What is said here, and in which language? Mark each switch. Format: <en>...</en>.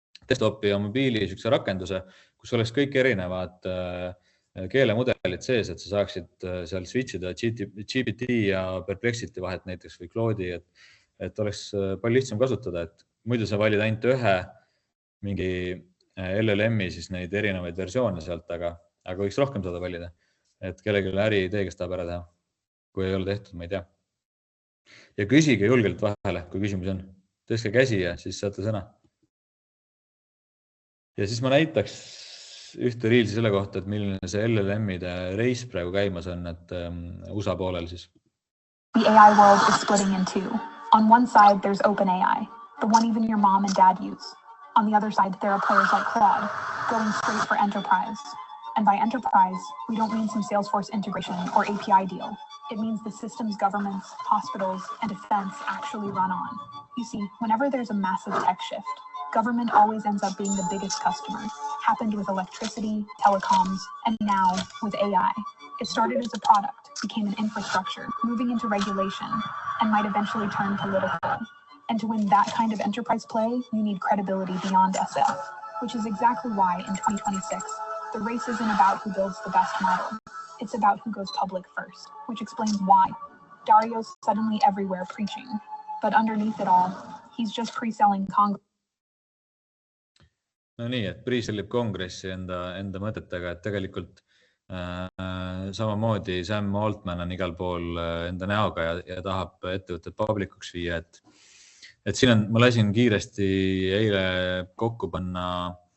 <et>desktopi ja mobiili siukse rakenduse, kus oleks kõik erinevad keelemudelid sees, et sa saaksid seal switchida GPT ja Perplexity vahet näiteks või Claude'i, et oleks palju lihtsam kasutada, et muidu sa valid ainult ühe mingi LLM-i siis neid erinevaid versioone sealt, aga võiks rohkem saada valida, et kellelgi äri idee, kes tahab ära teha, kui ei ole tehtud, ma ei tea. Ja küsige julgelt vahele, kui küsimus on. Tõstke käsi ja siis saate sõna. Ja siis ma näitaks ühte riilsi selle kohta, et milline see LLM-ide reis praegu käimas on, et USA poolel siis.</et> <en>The AI world is splitting in two. On one side, there's OpenAI, the one even your mom and dad use. On the other side, there are players like Claude, going straight for enterprise. And by enterprise, we don't mean some Salesforce integration or API deal. It means the systems governments, hospitals, and defense actually run on. You see, whenever there's a massive tech shift, government always ends up being the biggest customer. Happened with electricity, telecoms, and now with AI. It started as a product, became an infrastructure, moving into regulation, and might eventually turn political. And to win that kind of enterprise play, you need credibility beyond SF, which is exactly why in 2026, the race isn't about who builds the best model. It's about who goes public first, which explains why Dario's suddenly everywhere preaching. But underneath it all, he's just pre-selling Congress.</en> <et>No nii, et pre-sellib kongressi enda mõtetega, et tegelikult samamoodi Sam Altman on igal pool enda näoga ja tahab ettevõtted publikuks viia, et siin on, ma lasin kiiresti eile kokku panna</et>